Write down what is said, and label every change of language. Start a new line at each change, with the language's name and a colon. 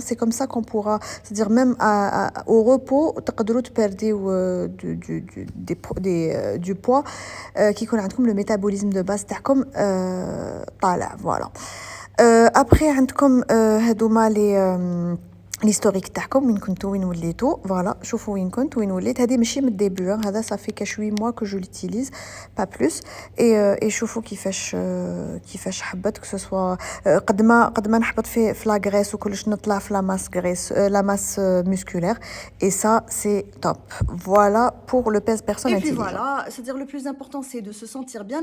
French: C'est comme ça qu'on pourra, c'est-à-dire même au repos,
Arabic: تقدروا تبرديو
French: du poids qui
Arabic: يكون عندكم
French: le métabolisme de base
Arabic: تاعكم طالع.
French: Voilà.
Arabic: Après عندكم هذوما
French: l'historique
Arabic: تاعكم وين كنتو وين وليتو. فوالا شوفوا وين كنت وين وليت. هذه ماشي من الديبي, هذا
French: ça fait que 8 mois que je l'utilise, pas plus. et
Arabic: شوفوا كيفاش حبت
French: que ce soit
Arabic: قد ما نحبط في
French: la graisse
Arabic: وكلش نطلع في
French: la masse graisse, la masse musculaire, et ça c'est top. Voilà pour le pèse personne intelligent. Et puis voilà, c'est-à-dire le plus important c'est de se sentir bien.